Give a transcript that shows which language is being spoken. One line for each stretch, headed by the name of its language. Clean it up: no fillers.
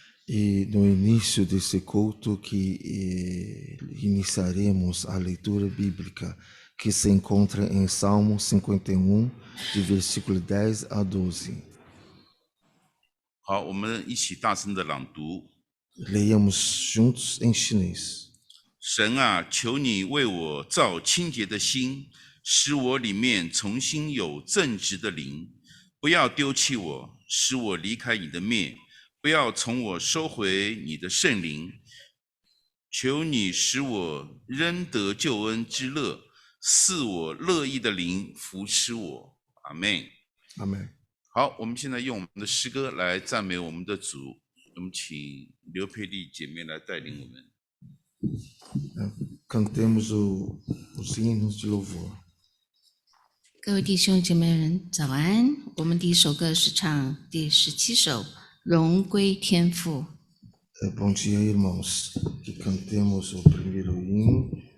Portuguese: E no início desse culto que iniciaremos a leitura bíblica que se encontra em Salmo 51, de versículo 10 a 12.
Chinese: 好，我们一起大声的朗读。
Portuguese: Leiamos juntos em chinês.
Chinese: 神啊，求你为我造清洁的心，使我里面重新有正直的灵。不要丢弃我，使我离开你的面，不要从我收回你的圣灵。求你使我仍得救恩之乐，赐我乐意的灵扶持我。阿们。阿们。好，我们现在用我们的诗歌来赞美我们的主。我们请刘佩丽姐妹来带领我们。
Portuguese: Cantemos os hinos de louvor.
Chinese: 各位弟兄姐妹们，早安！我们第一首歌是唱第17首《荣归天父》。
Portuguese: Bom dia, irmãos. Que cantemos o primeiro hino.